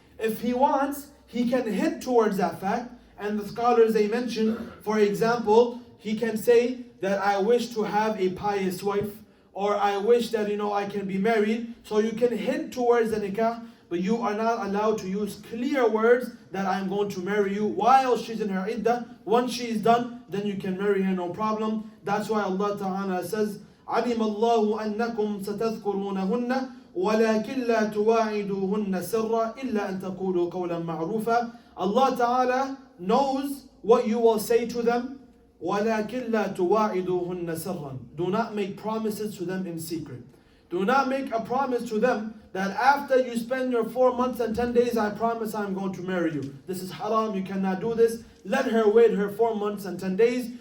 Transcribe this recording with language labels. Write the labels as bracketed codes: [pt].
[en] If he wants, he can hint towards that fact, and the scholars they mention, for example, he can say that I wish to have a pious wife, or I wish that I can be married. So you can hint towards the nikah, but you are not allowed to use clear words that I'm going to marry you while she's in her iddah. Once she is done, then you can marry her, no problem. That's why Allah Ta'ala says, [ar] عَلِمَ اللَّهُ أَنَّكُمْ سَتَذْكُرُونَهُنَّ وَلَكِنْ لَا تُوَاعِدُوهُنَّ سِرًّا إِلَّا أَن تَقُولُوا قَوْلًا مَعْرُوفًا. [en] Allah Ta'ala knows what you will say to them. [ar] وَلَكِنْ لَا تُوَاعِدُوهُنَّ سِرًّا. [en] Do not make promises to them in secret. Do not make a promise to them that after you spend your 4 months and 10 days, I promise I'm going to marry you. This is haram, you cannot do this. Let her wait her 4 months and 10 days.